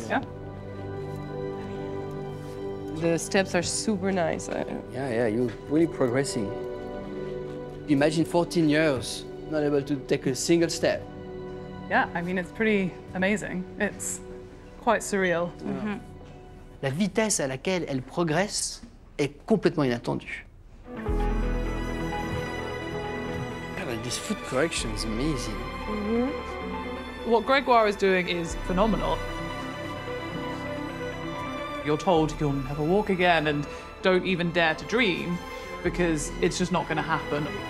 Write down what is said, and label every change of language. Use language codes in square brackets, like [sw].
[en] Yeah. The steps are super nice. Yeah, you're really progressing. Imagine 14 years, not able to take a single step. Yeah, I mean, it's pretty amazing. It's quite surreal. [fr] La vitesse à laquelle elle progresse est complètement inattendue. [en] God, this foot correction is amazing. What Gregoire is doing is phenomenal. You're told you'll never walk again and don't even dare to dream because it's just not going to happen.